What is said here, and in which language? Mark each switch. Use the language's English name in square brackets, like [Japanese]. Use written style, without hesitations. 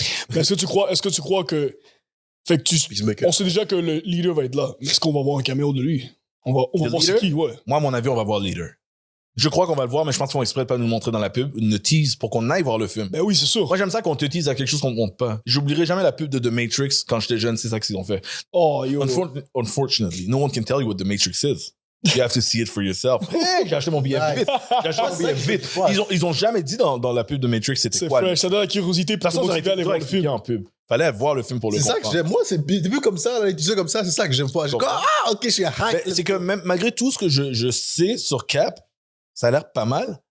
[French] Mais est-ce que tu crois que... Fait que on sait déjà que le leader va être là. Est-ce qu'on va voir un caméo de lui? On va voir c'est qui, ouais. Moi, à mon avis, on va voir le leader. Je crois qu'on va le voir, mais je pense qu'ils font exprès de pas nous le montrer dans la pub, une tease pour qu'on aille voir le film. Ben oui, c'est sûr. Moi, j'aime ça qu'on te tease à quelque chose qu'on ne montre pas. J'oublierai jamais la pub de The Matrix quand j'étais jeune, c'est ça qu'ils ont fait. Oh, yo. [English] Unfortunately, no one can tell you what The Matrix is. You have to see it for yourself. [French] Hey, j'ai acheté mon billet vite. J'ai acheté mon billet vite. Ils ont jamais dit dans la pub de Matrix c'était quoi. C'est fresh, ça donne la curiosité pour te motiver à aller voir le film. En pub. Fallait voir le film pour le comprendre. C'est ça que j'aime. Moi, c'est début comme ça, là, tu sais comme ça, c'est ça que j'aime pas. Ok, je suis hype. C'est que même malgré tout ce que je sais sur Cap, ça a l'air pas mal.